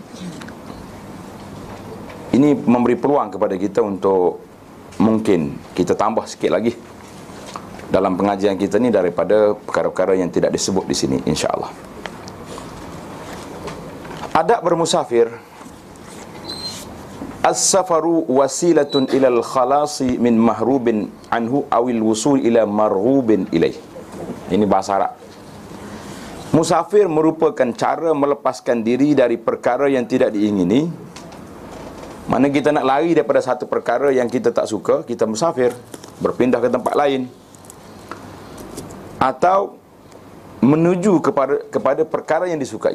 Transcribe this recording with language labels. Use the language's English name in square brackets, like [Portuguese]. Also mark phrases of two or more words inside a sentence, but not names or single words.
[Malay] Ini memberi peluang kepada kita untuk mungkin kita tambah sikit lagi dalam pengajian kita ni daripada perkara-perkara yang tidak disebut di sini, insya-Allah. Adab bermusafir. [Arabic] السفر وسيلة إلى الخلاص من مهروب عنه أو الوصول إلى مرغوب إليه. [Malay] Ini bahasa Arab. Musafir merupakan cara melepaskan diri dari perkara yang tidak diingini. Mana kita nak lari daripada satu perkara yang kita tak suka, kita musafir, berpindah ke tempat lain, atau menuju kepada perkara yang disukai.